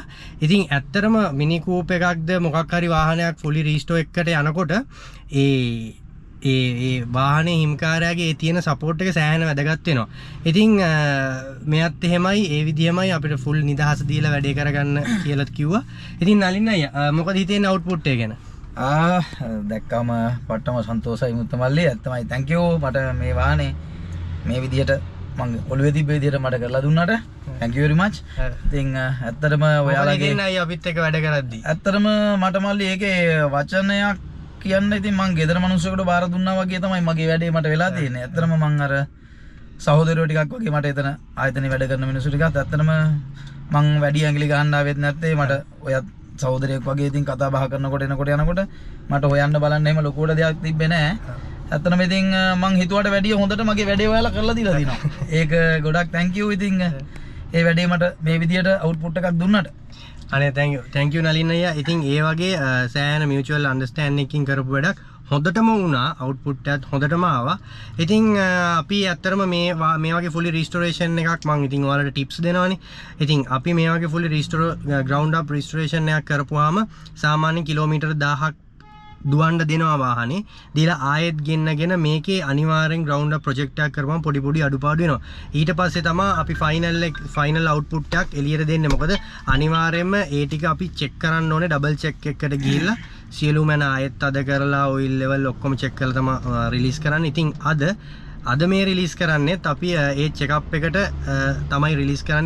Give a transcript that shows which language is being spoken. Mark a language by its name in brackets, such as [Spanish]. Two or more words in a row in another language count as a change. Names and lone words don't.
[Sinhala] ඉතින් ඇත්තටම මිනි කූප් එකක්ද මොකක් හරි වාහනයක් [English] fully restore [Sinhala] එකකට යනකොට ඒ වාහනේ හිම්කාරයාගේ තියෙන සපෝට් එක සෑහෙන වැදගත් වෙනවා. ඉතින් මෙයත් එහෙමයි ඒ විදිහමයි අපිට ෆුල් නිදහස දීලා වැඩේ කරගන්න කියලා කිව්වා. ඉතින් නලින් අයියා මොකද හිතෙන්නේ අවුට්පුට් එක ගැන? දැක්කම පට්ටම සන්තෝෂයි මුත්තමල්ලි. ඇත්තමයි [English] thank you [Sinhala] මට මේ වාහනේ මේ විදිහට මම ඔළුවේ තිබ්බ විදිහට මට කරලා දුන්නාට [English] thank you very much. [Sinhala] ඉතින් ඇත්තටම ඔයාලගේ නයි අපිත් එක්ක වැඩ කරද්දි ඇත්තටම මට මල්ලි ඒකේ වචනයක් කියන්න ඉතින් මං ගෙදර මිනිස්සුන්ට බාර දුන්නා වගේ තමයි මගේ වැඩේ මට වෙලා තියෙන්නේ. ඇත්තටම මං අර සහෝදරයෝ ටිකක් වගේ මට එතන ආයතනයේ වැඩ කරන මිනිස්සු ටිකත් ඇත්තටම මං වැඩි ඇඟිලි ගහන්න ආවෙත් නැත්තේ මට ඔයත් සහෝදරයෙක් වගේ ඉතින් කතා බහ කරනකොට එනකොට යනකොට මට හොයන්න බලන්න එහෙම ලොකුවට දෙයක් තිබ්බේ නැහැ. ඇත්තටම ඉතින් මං හිතුවට වැඩිය හොඳට මගේ වැඩේ ඔයාලා කරලා දීලා තිනවා. ඒක ගොඩක් [English] thank you [Sinhala] ඉතින් ඒ වැඩේ මට මේ විදියට අවුට්පුට් එකක් දුන්නට. අනේ [English] thank you [Sinhala] නලින් අයියා. ඉතින් ඒ වගේ සෑහෙන [English] mutual understanding [Sinhala] එකකින් කරපු වැඩක් හොඳටම වුණා. අවුට්පුට් එකත් හොඳටම ආවා. ඉතින් අපි ඇත්තටම මේ වගේ [English] fully restoration [Sinhala] එකක් මම ඉතින් ඔයාලට tips දෙනවානේ. ඉතින් අපි මේ වගේ [English] fully restore ground up restoration [Sinhala] එකක් කරපුවාම සාමාන්‍ය කිලෝමීටර් 1000ක් දුවන්න දෙනවා වාහනේ. දීලා ආයෙත් ගෙන්නගෙන මේකේ අනිවාර්යෙන් [English] ground up project [Sinhala] එකක් කරපුවම පොඩි අඩුපාඩු වෙනවා. ඊට පස්සේ තමයි අපි [English] final output [Sinhala] එකක් එළියට දෙන්නේ. මොකද අනිවාර්යෙන්ම ඒ ටික අපි check කරන්න ඕනේ [English] double check [Sinhala] එකකට ගිහිල්ලා සියලුම ආයෙත් අද කරලා [English] oil level [Sinhala] ඔක්කොම check කරලා තමයි release කරන්නේ. ඉතින් අද මේ රිලීස් කරන්නේත් අපි ඒ චෙකප් එකට තමයි රිලීස් කරන්නේ.